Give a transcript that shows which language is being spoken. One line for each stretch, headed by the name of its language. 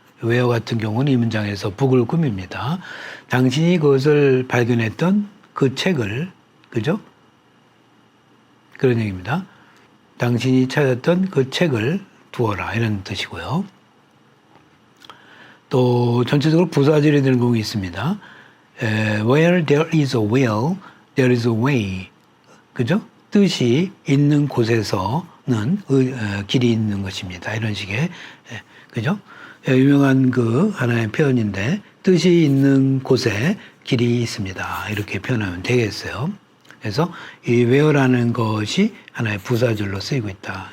Korean: where 같은 경우는 이 문장에서 북을 꾸밉니다. 당신이 그것을 발견했던 그 책을, 그죠? 그런 얘기입니다. 당신이 찾았던 그 책을 두어라 이런 뜻이고요. 또 전체적으로 부사절이 되는 경우 있습니다.
English: Where there is a will, there is a way.
Korean: 그죠? 뜻이 있는 곳에서는 길이 있는 것입니다. 이런 식의, 그죠? 유명한 그 하나의 표현인데, 뜻이 있는 곳에 길이 있습니다. 이렇게 표현하면 되겠어요. 그래서 이 where라는 것이 하나의 부사절로 쓰이고 있다.